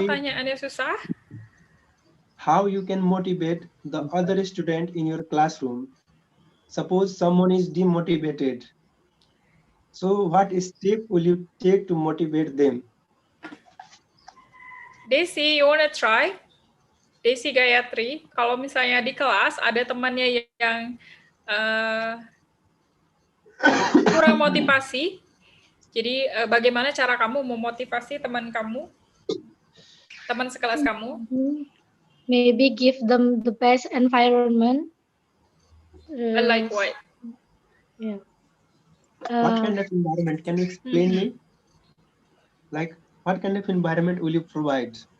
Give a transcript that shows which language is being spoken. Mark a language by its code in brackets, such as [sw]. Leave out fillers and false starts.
[id] pertanyaannya susah? [en] how you can motivate the other student in your classroom. Suppose someone is demotivated. So what step will you take to motivate them? Desi, you wanna try? [id] Desi Gayatri, kalau misalnya di kelas ada temannya yang kurang motivasi, jadi bagaimana cara kamu memotivasi teman kamu, teman sekelas kamu? [en] Maybe give them the best environment. Like what? Yeah. What kind of environment? Can you explain me? Like, what kind of environment will you provide?